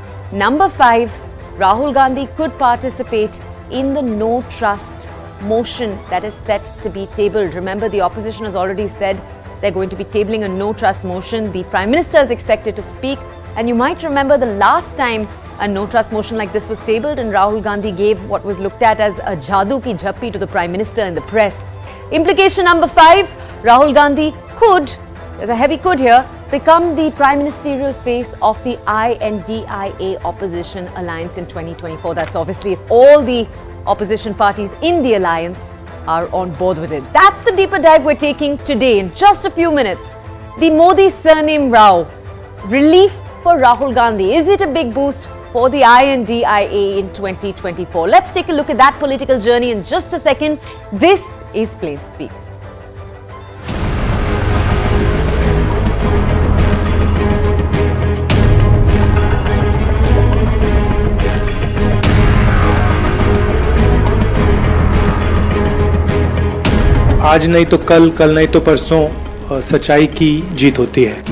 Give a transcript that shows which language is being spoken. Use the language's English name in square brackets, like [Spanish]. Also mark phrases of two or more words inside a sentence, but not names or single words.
[English] Number five, Rahul Gandhi could participate in the no trust motion that is set to be tabled. Remember, the opposition has already said they're going to be tabling a no trust motion. The Prime Minister is expected to speak. And you might remember the last time a no trust motion like this was tabled and Rahul Gandhi gave what was looked at as a [Hindi] जादू की झप्पी [English] to the Prime Minister in the press. Implication number five, Rahul Gandhi could, there's a heavy could here, become the prime ministerial face of the INDIA Opposition Alliance in 2024. That's obviously if all the opposition parties in the alliance are on board with it. That's the deeper dive we're taking today. In just a few minutes, the Modi surname row, relief for Rahul Gandhi. Is it a big boost for the INDIA in 2024? Let's take a look at that political journey in just a second. This is Plain Speak. [Hindi] आज नहीं तो कल, कल नहीं तो परसों सच्चाई की जीत होती है।